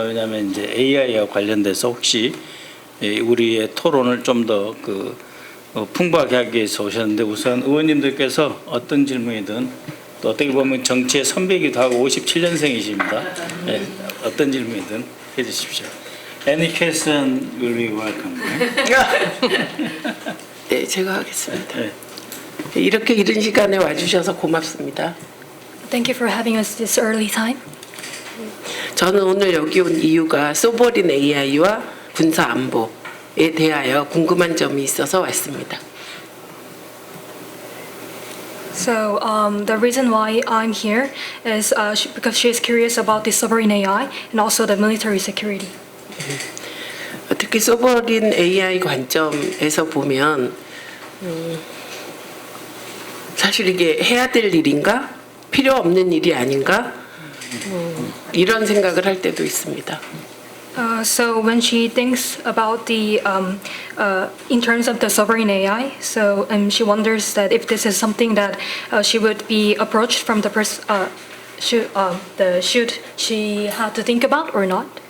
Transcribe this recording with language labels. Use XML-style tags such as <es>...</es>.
<ko>왜냐하면 이제 AI와 관련돼서 혹시 우리의 토론을 좀 더 풍부하게 하기 위해서 오셨는데 우선 의원님들께서 어떤 질문이든 또 어떻게 보면 정치의 선배이기도 하고 57년생이십니다. 네, 어떤 질문이든 해주십시오.</ko> <en>Any question will be welcome.</en> <ko>네, 제가 하겠습니다. 네. 이렇게 이른 시간에 와주셔서 고맙습니다.</ko> <en>Thank you for having us this early time.</en> <ko>저는 오늘 여기 온 이유가 소버린 AI와 군사 안보에 대하여 궁금한 점이 있어서 왔습니다.</ko> <en>So the reason why I'm here is because she is curious about the sovereign AI and also the military security.</en> <ko>특히 소버린 AI 관점에서 보면 사실 이게 해야 될 일인가? 필요 없는 일이 아닌가? 이런 생각을 할 때도 있습니다.</ko> <en>So when she thinks about the in terms of the sovereign AI, so she wonders that if this is something that she would be approached from the should she have to think about or not?</en>